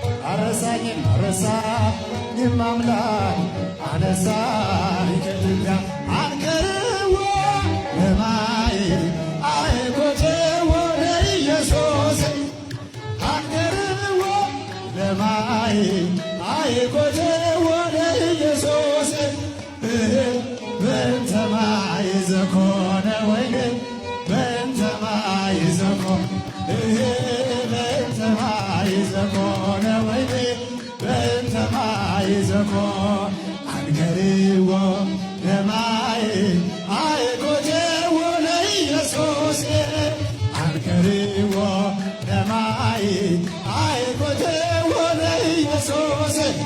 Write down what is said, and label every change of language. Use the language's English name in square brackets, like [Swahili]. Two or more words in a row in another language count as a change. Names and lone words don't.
[Amharic] አረሳኝም አረሳኝም አምላክ አነሳኝ ከትቢያ። [Geez] አንከርዎ ለማይ አየኮትዎ ለኢየሱስ፣ አንከርዎ ለማይ አየኮትዎ ለኢየሱስ። በእንተ ማይ ዘኮነ ወይን፣ በእንተ ማይ ዘኮነ፣ በእንተ ማይ ዘኮነ ወይን፣ በእንተ ማይ ዘኮነ። አንከርዎ ለማይ አየኮትዎ ለኢየሱስ፣ አንከርዎ ለማይ አየኮትዎ ለኢየሱስ።